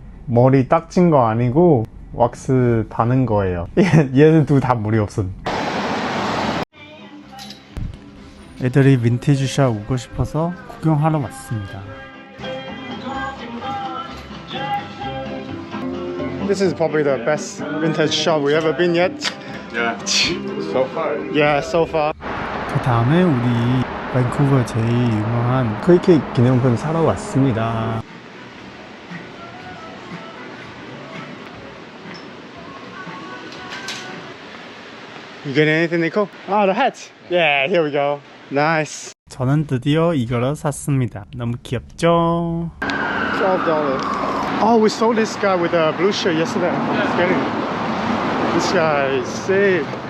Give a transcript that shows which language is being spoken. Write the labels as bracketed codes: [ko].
[ko] 머리 닦진 거 아니고 왁스 바는 거예요. 얘는 둘 다 머리 없음. 애들이 빈티지 샵 오고 싶어서 구경하러 왔습니다. [en] This is probably the best vintage shop we ever been yet. Yeah. So far. Yeah, so far. [ko] 그 다음에 우리 밴쿠버 제일 유명한 크리켓 기념품 사러 왔습니다. [en] You get anything, Nico? Oh, the hat. Yeah, here we go. Nice. [ko] 저는 드디어 이거를 샀습니다. 너무 귀엽죠? $12. [en] Oh, we saw this guy with a blue shirt yesterday. It's getting this guy is sick.